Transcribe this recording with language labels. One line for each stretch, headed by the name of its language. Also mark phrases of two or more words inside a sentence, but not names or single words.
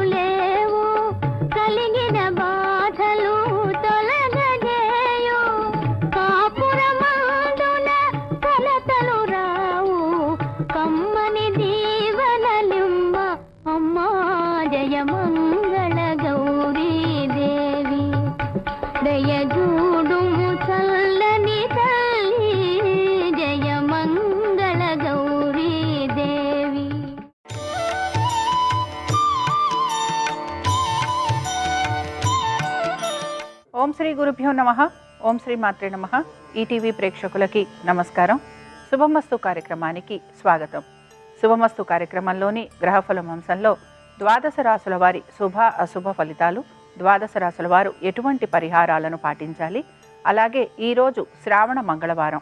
Telugu: లేవు కలిగిన బాధలు తొలగజేయు కాపురమందున కలతలు రావు కమ్మని దీవెనలిమ్మ అమ్మా జయ మంగళ గౌరీ దేవీ దయజూడుము తల్లని తల్లీ జయ మంగళ గౌరీ దేవీ।
Sanskrit: ఓం శ్రీ గురుభ్యో నమః. ఓం శ్రీ మాత్రే నమః.
Telugu: ఈటీవీ ప్రేక్షకులకి నమస్కారం. శుభమస్తు కార్యక్రమానికి స్వాగతం. శుభమస్తు కార్యక్రమంలోని గ్రహఫలం అంశంలో ద్వాదశ రాశుల వారి శుభ అశుభ ఫలితాలు, ద్వాదశ రాశుల వారు ఎటువంటి పరిహారాలను పాటించాలి, అలాగే ఈరోజు శ్రావణ మంగళవారం.